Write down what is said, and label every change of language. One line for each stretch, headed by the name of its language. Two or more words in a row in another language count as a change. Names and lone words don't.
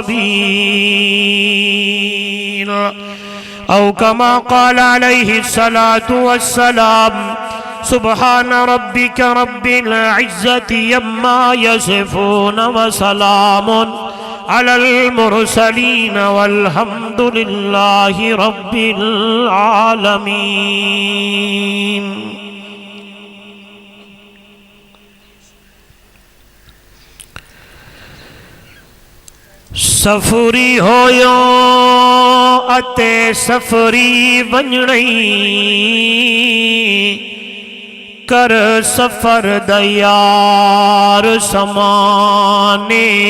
Arabic: سبيل أو كما قال عليه الصلاة والسلام سبحان ربك رب العزة يما يصفون وسلام على المرسلين والحمد لله رب العالمين.
Saraiki: سفری ہویو اتے سفری ونجڑی کر سفر دیار سمانے